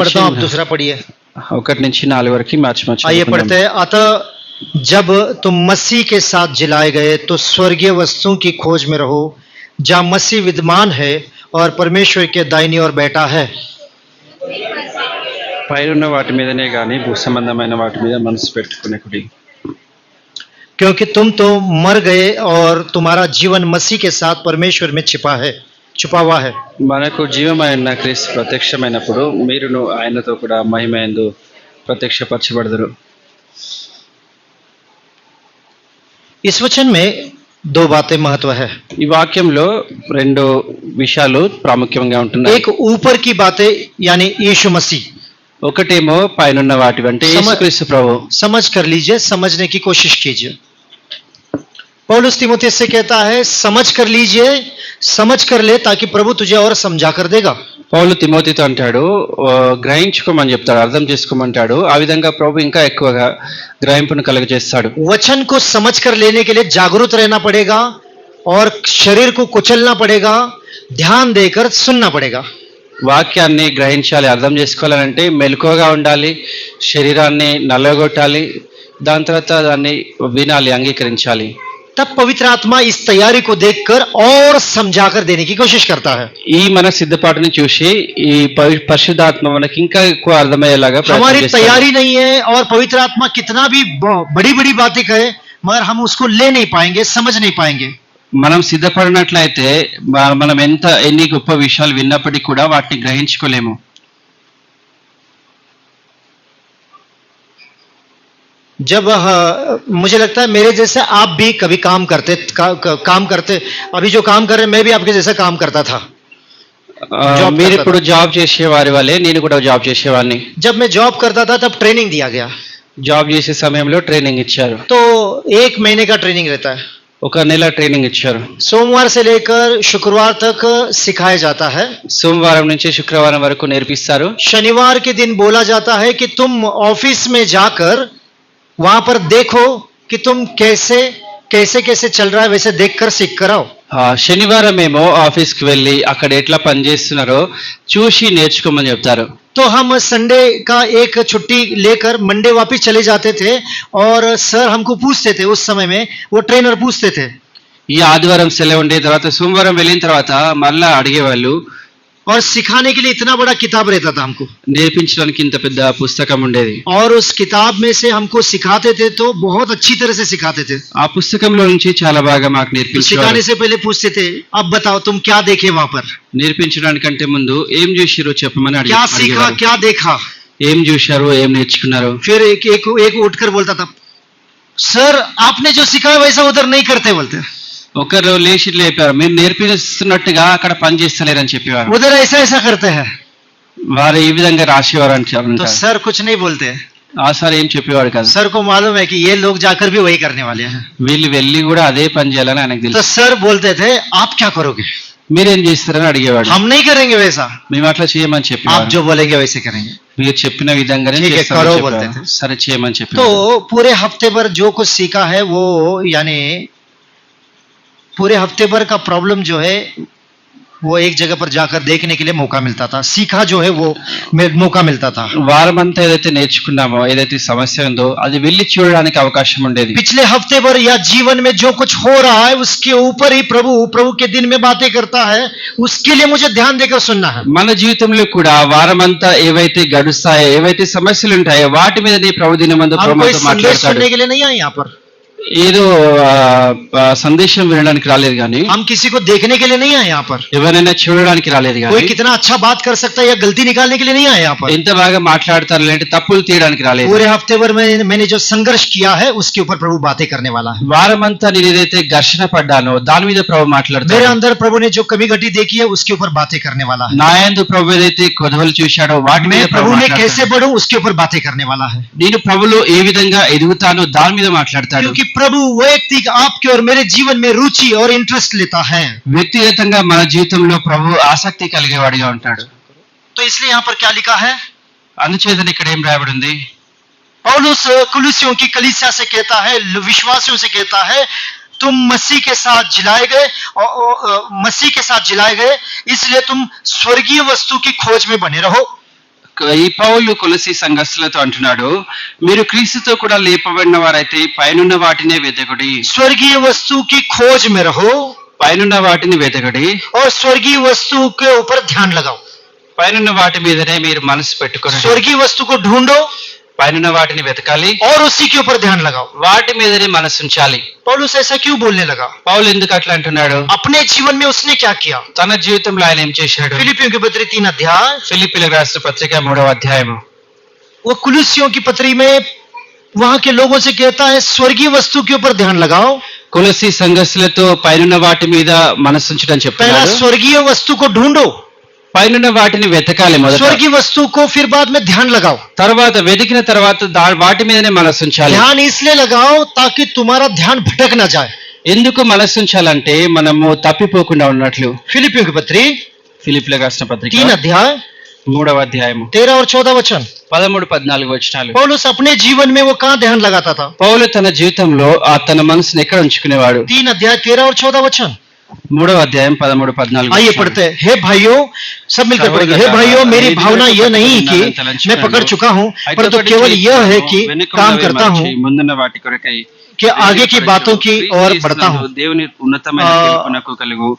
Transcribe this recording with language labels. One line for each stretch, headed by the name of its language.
Hindi: पढ़ता हूँ, आप दूसरा पढ़िए।
Telugu: 1-4 वరకు మార్చి
Hindi: आइए पढ़ते हैं। अतः जब तुम मसीह के साथ जिलाए गए तो स्वर्गीय वस्तुओं की खोज में रहो, जहाँ मसीह विद्यमान है और परमेश्वर के दाहिनी ओर बैठा है।
Telugu: పైనున్న వాటి మీదనే గాని భూ సంబంధమైన వాటి మీద మనసు పెట్టుకునేకుడి,
Hindi: क्योंकि तुम तो मर गए और तुम्हारा जीवन मसीह के साथ परमेश्वर में छुपा हुआ है।
Telugu: మనకు జీవమైన క్రీస్తు ప్రత్యక్షమైనప్పుడు మీరును ఆయనతో కూడా మహిమయందు ప్రత్యక్షపరచబడదురు.
Hindi: इस वचन में 2 बातें महत्व है।
Telugu: ఈ వాక్యంలో రెండు విషయాలు ప్రాముఖ్యంగా ఉంటున్నాయి.
Hindi: एक ऊपर की बातें यानी यीशु मसीह,
Telugu: ఒకటేమో పైనున్న వాటి అంటే యేసుక్రీస్తు ప్రభు.
Hindi: समझ कर लीजिए, समझने की कोशिश कीजिए। पौलुस तीमुथियुस से कहता है समझ कर लीजिए, समझ कर ले ताकि प्रभु तुझे और समझा कर देगा।
Telugu: పౌలు తిమోతితో అంటాడు, గ్రహించుకోమని చెప్తాడు, అర్థం చేసుకోమంటాడు. ఆ విధంగా ప్రభు ఇంకా ఎక్కువగా గ్రహింపును కలుగజేస్తాడు.
Hindi: वचन को समझ कर लेने के लिए जागरूक रहना पड़ेगा और शरीर को कुचलना पड़ेगा, ध्यान देकर सुनना पड़ेगा।
Telugu: వాక్యాన్ని గ్రహించాలి, అర్థం చేసుకోవాలంటే మెలకువగా ఉండాలి, శరీరాన్ని నల్లగొట్టాలి, దాని తర్వాత దాన్ని వినాలి, అంగీకరించాలి.
Hindi: तब पवित्र आत्मा इस तैयारी को देखकर और समझाकर देने की कोशिश करता है।
Telugu: ఈ మన సిద్ధపాటుని చూసి ఈ పరిశుద్ధాత్మ మనకి ఇంకా ఎక్కువ అర్థమయ్యేలాగా
Hindi: हमारी तैयारी नहीं है और पवित्र आत्मा कितना भी बड़ी बड़ी बातें कहे मगर हम उसको ले नहीं पाएंगे, समझ नहीं पाएंगे।
Telugu: మనం సిద్ధపడినట్లయితే మనం ఎన్ని గొప్ప విషయాలు విన్నప్పటికీ కూడా వాటిని గ్రహించుకోలేము.
Hindi: जब मुझे लगता है मेरे जैसे आप भी कभी काम करते अभी जो काम कर रहे हैं मैं भी आपके जैसा काम करता था।
Telugu: మీరు ఇప్పుడు జాబ్ చేసేవారి వల్లే నేను కూడా జాబ్ చేసేవాడిని.
Hindi: जब मैं जॉब करता था तब ट्रेनिंग दिया गया।
Telugu: జాబ్ చేసే సమయంలో ట్రైనింగ్ ఇచ్చారు.
Hindi: तो 1 महीने का ट्रेनिंग रहता है।
Telugu: ఒక నెల ట్రైనింగ్ ఇచ్చారు.
Hindi: सोमवार से लेकर शुक्रवार तक सिखाया जाता है।
Telugu: సోమవారం నుంచి శుక్రవారం వరకు నేర్పిస్తారు.
Hindi: शनिवार के दिन बोला जाता है कि तुम ऑफिस में जाकर वहां पर देखो कि तुम कैसे कैसे कैसे चल रहा है, वैसे देखकर सीख कर आओ।
Telugu: శనివారం ఏమో ఆఫీస్కి వెళ్ళి అక్కడ ఎట్లా పనిచేస్తున్నారో చూసి నేర్చుకోమని చెప్తారు.
Hindi: तो हम संडे का एक छुट्टी लेकर मंडे वापस चले जाते थे और सर हमको पूछते थे, उस समय में वो ट्रेनर पूछते थे।
Telugu: ఈ ఆదివారం సెలవు ఉండే తర్వాత సోమవారం వెళ్ళిన తర్వాత మళ్ళా అడిగేవాళ్ళు.
Hindi: और सिखाने के लिए इतना बड़ा किताब रहता था हमको,
Telugu: నేర్పించడానికి ఇంత పెద్ద పుస్తకం ఉండేది.
Hindi: और उस किताब में से हमको सिखाते थे तो बहुत अच्छी तरह से सिखाते थे।
Telugu: ఆ పుస్తకంలో నుంచి చాలా బాగా మాకు
Hindi: तो
Telugu: నేర్పించారు.
Hindi: सिखाने से पहले पूछते थे अब बताओ तुम क्या देखे वहां पर,
Telugu: నేర్పించడానికంటే ముందు ఏం చూసిరో చెప్పమని
Hindi: क्या सीखा,
Telugu: అడిగేవారు.
Hindi: क्या देखा।
Telugu: ఏం చూశారు, ఏం నేర్చుకున్నారు.
Hindi: फिर एक उठकर बोलता था सर आपने जो सिखाया वैसा उधर नहीं करते, बोलते
Telugu: ఒకరు లేచి లేపారు, మీరు నేర్పిస్తున్నట్టుగా అక్కడ పని చేస్తలేరని చెప్పేవారు.
Hindi: उधर ऐसा ऐसा करते हैं।
Telugu: వారు ఈ విధంగా రాసేవారు అని
Hindi: तो
Telugu: చెప్పారు.
Hindi: सर कुछ नहीं बोलते।
Telugu: ఆ సార్ ఏం చెప్పేవాడు కాదు.
Hindi: सर को मालूम है कि ये लोग जाकर भी वही करने वाले हैं।
Telugu: వీళ్ళు వెళ్ళి కూడా అదే పని చేయాలని ఆయనకు
Hindi: तो
Telugu: తెలుసు.
Hindi: सर बोलते थे आप क्या करोगे,
Telugu: మీరేం చేస్తారని అడిగేవాడు.
Hindi: हम नहीं करेंगे वैसा,
Telugu: మేము అట్లా చేయమని
Hindi: आप
Telugu: చెప్పేవాడు.
Hindi: जो बोलेंगे वैसे करेंगे।
Telugu: మీరు చెప్పిన విధంగానే
Hindi: ठीक है,
Telugu: చేస్తామని
Hindi: करो
Telugu: చెప్పేవాడు.
Hindi: बोलते थे।
Telugu: సరే చేయమని
Hindi: तो
Telugu: చెప్పేవాడు.
Hindi: पूरे हफ्ते भर जो कुछ सीखा है वो यानी पूरे हफ्ते भर का प्रॉब्लम जो है वो एक जगह पर जाकर देखने के लिए मौका मिलता था, सीखा जो है वो मौका मिलता था।
Telugu: వారమంతా ఏదైతే నేర్చుకున్నామో, ఏదైతే సమస్య ఉందో అది వెళ్ళి చూడడానికి అవకాశం ఉండేది.
Hindi: पिछले हफ्ते भर या जीवन में जो कुछ हो रहा है उसके ऊपर ही प्रभु के दिन में बातें करता है, उसके लिए मुझे ध्यान देकर सुनना है।
Telugu: మన జీవితంలో కూడా వారమంతా ఏవైతే గడుస్తాయో, ఏవైతే సమస్యలు ఉంటాయో వాటి మీద నీ ప్రభు దినమందు
Hindi: हम कोई
Telugu: ప్రభుతో
Hindi: संदेश
Telugu: మాట్లాడతాడు.
Hindi: सुनने के लिए नहीं आए यहाँ पर,
Telugu: ఏదో సందేశం వినడానికి రాలేదు కానీ,
Hindi: हम किसी को देखने के लिए नहीं आए यहाँ पर,
Telugu: ఎవరైనా చూడడానికి రాలేదు
Hindi: कोई
Telugu: కానీ,
Hindi: कितना अच्छा बात कर सकता है या गलती निकालने के लिए नहीं आए यहाँ पर।
Telugu: ఎంత బాగా మాట్లాడతారు లేదంటే తప్పులు తీయడానికి రాలేదు.
Hindi: पूरे हफ्ते भर मैंने जो संघर्ष किया है उसके ऊपर प्रभु बातें करने वाला है।
Telugu: వారమంతా నేను ఏదైతే ఘర్షణ పడ్డానో దాని మీద ప్రభు
Hindi: मेरे
Telugu: మాట్లాడతాడు.
Hindi: अंदर प्रभु ने जो कमी घटी देखी है उसके ऊपर बातें करने वाला है।
Telugu: నా యందు ప్రభు ఏదైతే కొదవలు చూశాడో వాటి మీద
Hindi: मैं
Telugu: ప్రభు
Hindi: प्रभु में
Telugu: మాట్లాడతాడు.
Hindi: कैसे बढ़ूं उसके ऊपर बातें करने वाला है।
Telugu: నేను ప్రభులో ఏ విధంగా ఎదుగుతానో దాని మీద మాట్లాడతాడు.
Hindi: क्योंकि प्रभु वैयक्तिक आपके और मेरे जीवन में रुचि और इंटरेस्ट लेता है।
Telugu: వ్యక్తిగతంగా మన జీవితంలో ప్రభు ఆసక్తి కలిగేవాడిగా ఉంటాడు.
Hindi: तो इसलिए यहाँ पर क्या लिखा है,
Telugu: అందుచేత ఇక్కడ ఏం రాయబడి ఉంది?
Hindi: पौलुस कुलुसियों की कलीसिया से कहता है, विश्वासियों से कहता है तुम मसीह के साथ जिलाए गए और मसीह के साथ जिलाए गए, इसलिए तुम स्वर्गीय वस्तु की खोज में बने रहो।
Telugu: ఈ పౌలు కొలసి సంఘస్థులతో అంటున్నాడు, మీరు క్రీస్తుతో కూడా లేపబడిన వారైతే పైనున్న వాటినే వెతకుడి.
Hindi: स्वर्गीय वस्तु की खोज में रहो
Telugu: పైనున్న వాటిని వెతకుడి,
Hindi: और स्वर्गीय वस्तु के ऊपर ध्यान लगाओ।
Telugu: పైనున్న వాటి మీదనే మీరు మనసు పెట్టుకోండి.
Hindi: स्वर्गीय वस्तु को ढूंढो
Telugu: పైనున్న వాటిని వెతకాలి,
Hindi: और उसी के ऊपर ध्यान लगाओ।
Telugu: వాటి మీదనే మనసు ఉంచాలి.
Hindi: पौलुस ऐसा क्यों बोलने लगा?
Telugu: పౌలు ఎందుకు అట్లా అంటున్నాడు?
Hindi: अपने जीवन में उसने क्या किया?
Telugu: తన జీవితంలో ఆయన ఏం చేశాడు?
Hindi: फिलिपियों की पत्री 3 अध्याय,
Telugu: ఫిలిప్పీలకు రాసిన పత్రిక 3వ అధ్యాయము.
Hindi: वो कुलुस्सियों की पत्री में वहां के लोगों से कहता है स्वर्गीय वस्तु के ऊपर ध्यान लगाओ।
Telugu: కొలసి సంఘస్థులతో పైనున్న వాటి మీద మనసు ఉంచడం
Hindi: पहला
Telugu: చెప్తున్నాడు.
Hindi: स्वर्गीय वस्तु को ढूंढो,
Telugu: పైనున్న వాటిని వెతకాలి మొదట,
Hindi: स्वर्गीय वस्तु को फिर बाद में ध्यान लगाओ।
Telugu: తర్వాత వెతికిన తర్వాత వాటి మీదనే మనసు ఉంచాలి.
Hindi: ध्यान इसलिए लगाओ ताकि तुम्हारा ध्यान भटक ना जाए।
Telugu: ఎందుకు మనసు ఉంచాలంటే మనము తప్పిపోకుండా ఉన్నట్లు.
Hindi: फिलिपियों की पत्री
Telugu: ఫిలిప్పీలకు రాసిన పత్రిక
Hindi: 3 अध्याय
Telugu: 3వ అధ్యాయము
Hindi: 13 और 14 वचन।
Telugu: 13-14 వచనాలు.
Hindi: पौलुस अपने जीवन में वो कहाँ ध्यान लगाता था?
Telugu: పౌలు తన జీవితంలో తన మనసుని ఎక్కడ ఉంచుకునేవాడు?
Hindi: 3 अध्याय 13 और 14 वचन।
Telugu: 3వ అధ్యాయం 13-14
Hindi: आइए पढ़ते हैं। हे भाइयों, सब मिलकर पढ़ेंगे। हे भाइयों, मेरी भावना यह नहीं कि मैं पकड़ चुका हूँ, परंतु केवल यह है कि काम करता हूँ
Telugu: ముందున్న వాటి కొరకై
Hindi: कि आगे की बातों की ओर बढ़ता हूँ।
Telugu: దేవుని ఉన్నతమైన పిలుపునకు కలుగు